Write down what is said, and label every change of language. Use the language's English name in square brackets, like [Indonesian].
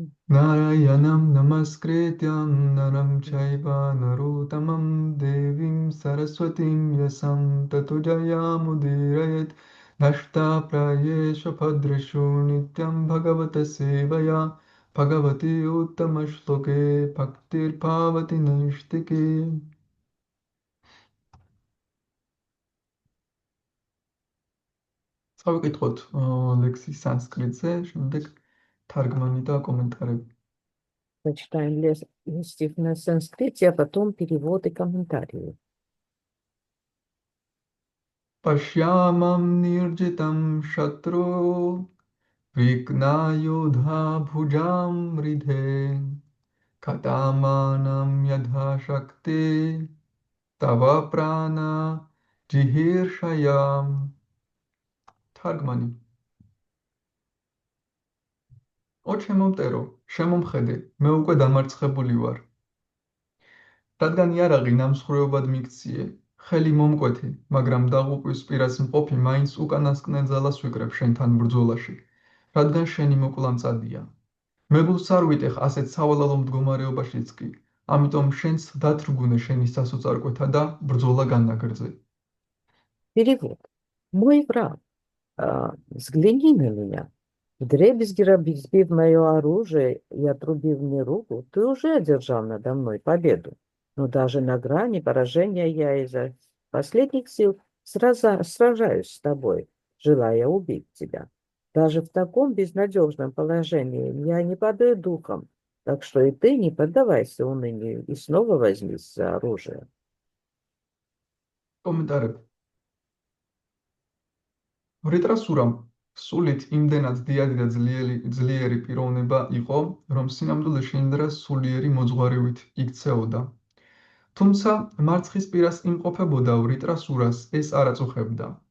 [Sanskrit] Narayanam namaskrityam naram chaiva narotamam devim saraswatim yasam tato jayamudirayet nashta prayesha bhadreshu nityam bhagavata sevaya bhagavati uttamashloke bhaktir bhavati naishtike. [Georgian] წავიკითხოთ ლექსი სანსკრიტზე, შემდეგ თარგმანი და კომენტარები. [Russian] Прочитаем стих на санскрите, а потом перевод и комментарии. [Sanskrit] Пашьямам нирджитам шатру викнайодха бхуджам ридhe катаманам ядха шакти тава прана джихиршаям. [Georgian] თარგმანი. ო ჩემო მტერო, შემომხედე, მე უკვე დამარცხებული ვარ. რადგან იარაღი ნამსხვრეობად მიქციე, ხელი მომკვეთე, მაგრამ დაღუპვის პირას მყოფი მაინც უკანასკნელ ძალას ვიკრებ შენთან ბრძოლაში, რადგან შენი მოკლა მწადია. მეგულს არ ვიტეხ ასეთ სავალალო მდგომარეობაშიც კი, ამიტომ შენც დათრგუნე შენი სასოწარკვეთა და ბრძოლა განაგრძე. [Russian] Перевод. Мой враг, взгляни на меня. Вдребезги разбив мое оружие и отрубив мне руку, ты уже одержал надо мной победу. Но даже на грани поражения я изо последних сил сражаюсь с тобой, желая убить тебя. Даже в таком безнадежном положении я не падаю духом, так что и ты не поддавайся унынию и снова возьмись за оружие. [Georgian] კომენტარები. ვრიტრასურამ სულით იმდენად დიადი და ძლიერი პიროვნება იყო, რომ სინამდვილეში ინდრას სულიერი მოძღვარივით იქცეოდა. თუმცა მარცხის პირას იმყოფებოდა ვრიტრასურას ეს არ აწუხებდა.